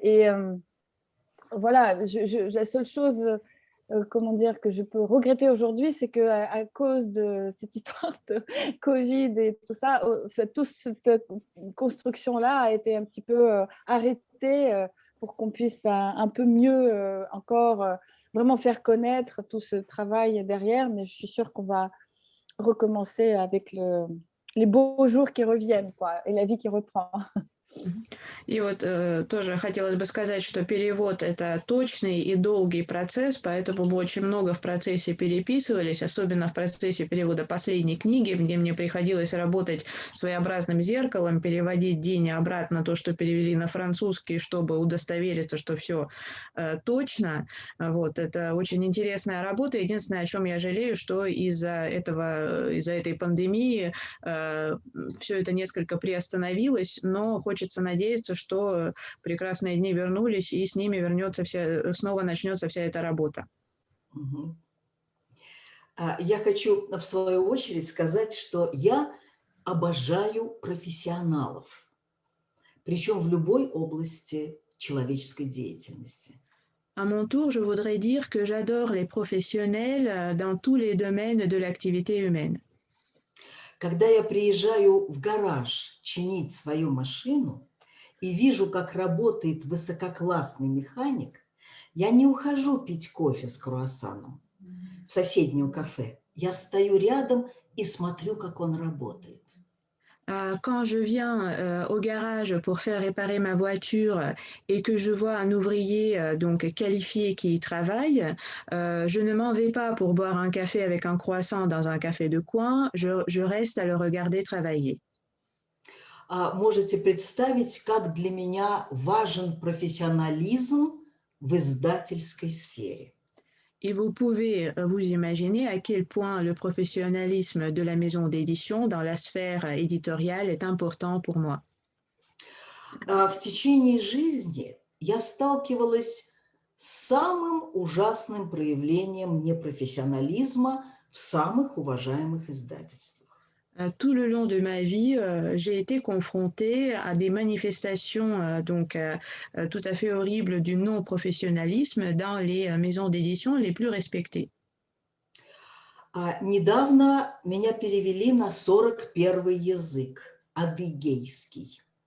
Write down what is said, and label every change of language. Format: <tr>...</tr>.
<fr>Et voilà, la seule chose, comment dire, que je peux regretter aujourd'hui, c'est qu'à cause de cette histoire de Covid et tout ça, toute cette construction-là a été un petit peu arrêtée pour qu'on puisse un peu mieux encore vraiment faire connaître tout ce travail derrière, mais je suis sûre qu'on va recommencer avec les beaux jours qui reviennent, quoi, et la vie qui reprend.</fr> <ru>И вот тоже хотелось бы сказать, что перевод – это точный и долгий процесс, поэтому мы очень много в процессе переписывались, особенно в процессе перевода последней книги, где мне приходилось работать своеобразным зеркалом, переводить Дине обратно то, что перевели на французский, чтобы удостовериться, что все точно. Вот, это очень интересная работа. Единственное, о чем я жалею, что из-за этой пандемии все это несколько приостановилось, но хочется надеяться, что прекрасные дни вернулись, и с ними снова начнется вся эта работа. Я хочу, в свою очередь, сказать, что я обожаю профессионалов, причем в любой области человеческой деятельности.</ru> <fr>À mon tour, je voudrais dire que j'adore les professionnels dans tous les domaines de l'activité humaine.</fr> <ru>Когда я приезжаю в гараж чинить свою машину и вижу, как работает высококлассный механик, я не ухожу пить кофе с круассаном в соседнее кафе. Я стою рядом и смотрю, как он работает.</ru> <fr>Quand je viens au garage pour faire réparer ma voiture et que je vois un ouvrier donc qualifié qui y travaille, je ne m'en vais pas pour boire un café avec un croissant dans un café de coin, je reste à le regarder travailler.</fr> <ru>Можете представить, как для меня важен профессионализм в издательской сфере.</ru> <fr>Et vous pouvez vous imaginer à quel point le professionnalisme de la maison d'édition dans la sphère éditoriale est important pour moi.</fr> <ru>В течение жизни я сталкивалась с самым ужасным проявлением непрофессионализма в самых уважаемых издательствах.</ru> <fr>Tout le long de ma vie, j'ai été confrontée à des manifestations tout à fait horribles du non-professionnalisme dans les maisons d'édition les plus respectées.</fr> <ru>Недавно меня перевели на 41-й язык, адыгейский.</ru>